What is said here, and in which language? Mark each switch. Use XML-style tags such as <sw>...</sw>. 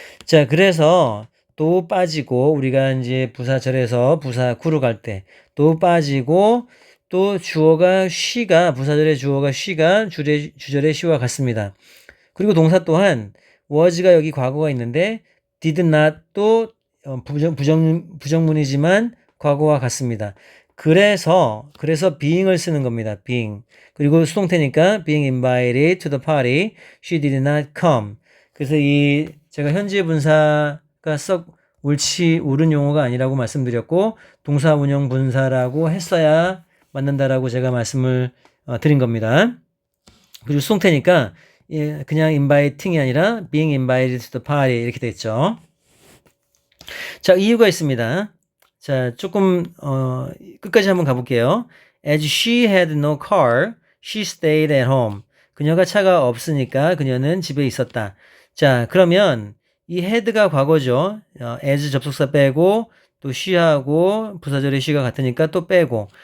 <ko>자, 그래서 또 빠지고 우리가 이제 부사절에서 부사구로 갈 때 또 빠지고 또 주어가 she가 부사절의 주어가 she가 주절의 she와 같습니다. 그리고 동사 또한 was가 여기 과거가 있는데 did not 또 부정문이지만 과거와 같습니다. 그래서 being을 쓰는 겁니다.</ko> <en>being.</en> <ko>그리고 수동태니까</ko> <en>being invited to the party, she did not come.</en> <ko>그래서 제가 현재 분사가 썩 옳은 용어가 아니라고 말씀드렸고 동사 원형 분사라고 했어야 맞는다라고 제가 말씀을 드린 겁니다. 그리고 수동태니까 그냥 inviting이 아니라</ko> <en>being invited to the party</en> <ko>이렇게 됐죠. 자, 이유가 있습니다. 자, 조금 끝까지 한번 가볼게요.</ko> <en>As she had no car, she stayed at home.</en> <ko>그녀가 차가 없으니까 그녀는 집에 있었다. 자, 그러면 이 had가 과거죠. as 접속사 빼고 또 she하고 부사절의 she가 같으니까 또 빼고.</ko>